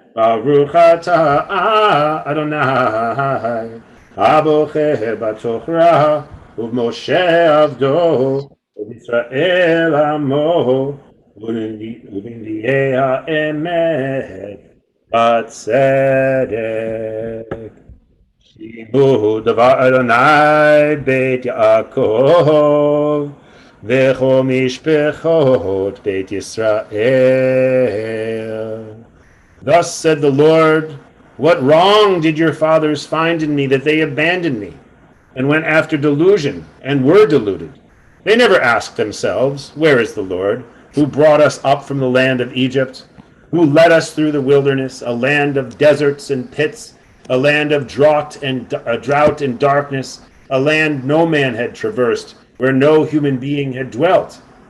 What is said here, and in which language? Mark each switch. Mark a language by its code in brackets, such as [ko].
[he] Baruch atah Adonai abocher b'tochra u'Moshe avdo u'Yisrael amo ובנביאי האמת בצדק. שימו דבר אדוני בית יעקב וכל משפחות בית ישראל. [en] Thus said the Lord, what wrong did your fathers find in me that they abandoned me and went after delusion and were deluded? They never asked themselves, where is the Lord, who brought us up from the land of Egypt, who led us through the wilderness, a land of deserts and pits, a land of drought and darkness, a land no man had traversed, where no human being had dwelt.